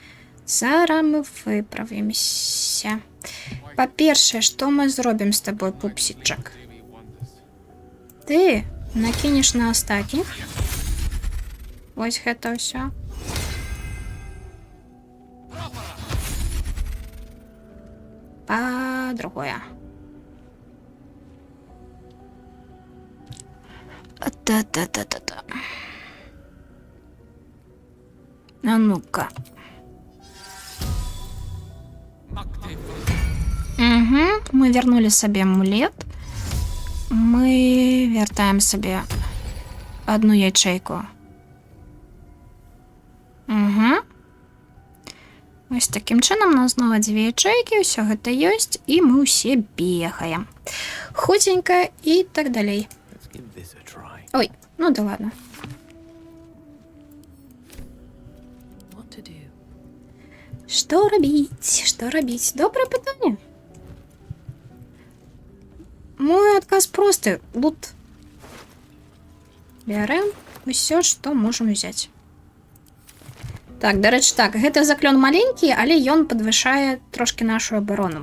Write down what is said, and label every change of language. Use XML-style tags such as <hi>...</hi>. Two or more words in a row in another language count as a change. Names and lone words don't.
<be>Па-першае, што мы зробім з табой, пупсічак? Ты накінеш на астатніх. Вось гэта ўсё. Па-другое. Та-та-та-та-та.</be> <ru>А ну-ка. Угу, мы вернули сабе амулет.</ru> <be>Мы вяртаем сабе одну ячейку. Угу. Ось таким чынам у нас знову 2 ячейкі, ўсё гэта ёсць, і мы ўсе бегаем.</be> <uk>Хутенька і так далей.</uk> <en>Let's give this a try.</en> <ru>Ой, ну да ладно.</ru> <en>What to do?</en> <be>Што рабіць? Што рабіць? Добрае пытанне. Мой адказ просты. Лут. Бярэм усё, што можам узяць. Так, дарэчы, так, гэта заклён маленькі, але ён падвышае трошкі нашу абарону.</be>